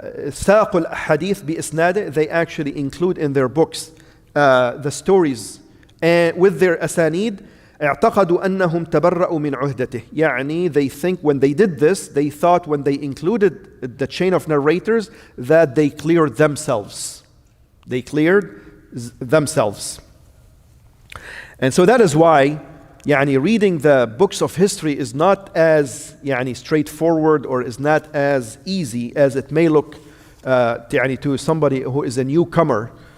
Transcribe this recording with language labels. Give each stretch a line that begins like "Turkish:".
Arabic: ساق الحديث بإسناده,
English: they actually include in their books the stories with their asanid.
Arabic: اعتقدوا أنهم تبرأوا من عهدته.
English: They think when they did this, they thought when they included the chain of narrators that they cleared themselves. They cleared themselves. And so that is why reading the books of history is not as straightforward or is not as easy as it may look to somebody who is a newcomer.